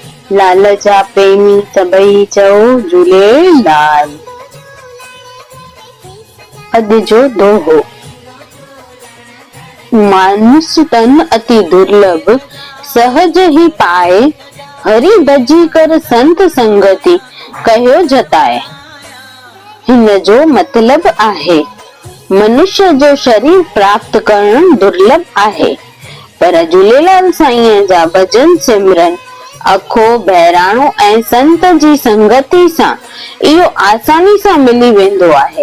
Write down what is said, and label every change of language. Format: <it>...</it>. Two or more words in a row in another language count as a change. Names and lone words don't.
<sd>लाल जा प्रेमी सभई चओ झूलेलाल। अॼु जो दोहो।</sd> <hi>मानुष तन अति दुर्लभ सहज ही पाए, हरि भजी कर संत संगति कहो जताए।</hi> <sd>हिन जो मतलब आहे मनुष्य जो शरीर प्राप्त करण दुर्लभ आहे, पर झूलेलाल साईं जा भजन सिमरन अखो बहिराणो ऐं संत जी संगति सां इहो आसानी सां मिली वेंदो आहे।</sd>